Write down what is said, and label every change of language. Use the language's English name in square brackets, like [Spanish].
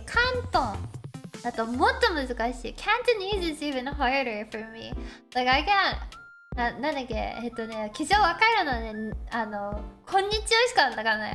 [Japanese] 広東だともっと難しい。 [English] Cantonese is even harder for me. Like I can't [Japanese] なんだっけ、基準わかるのね。こんにちはしかわからない。